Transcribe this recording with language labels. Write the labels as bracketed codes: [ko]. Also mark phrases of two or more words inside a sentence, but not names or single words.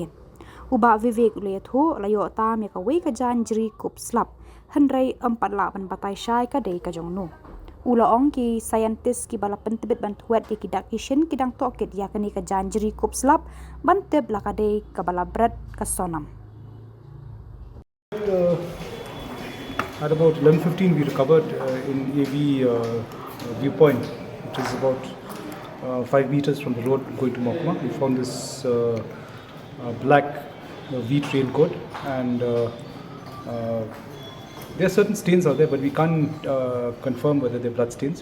[kha] Uba Vivek Lyoh tam ya kawai kajan jiri kup slap henrai 48 batai syai kadai kajong nu. Ulaong ki scientist ki bala pentebit bantuat ki kidak kishin kidang tokit ya kani kajan jiri kup slap banteb la kadai kabala bread ka Sonam. [en] At about 11:15 we recovered in AV viewpoint, which is about 5 meters from the road going to Mokma. We found this black wheat raincoat, and there are certain stains out there, but we can't confirm whether they're blood stains.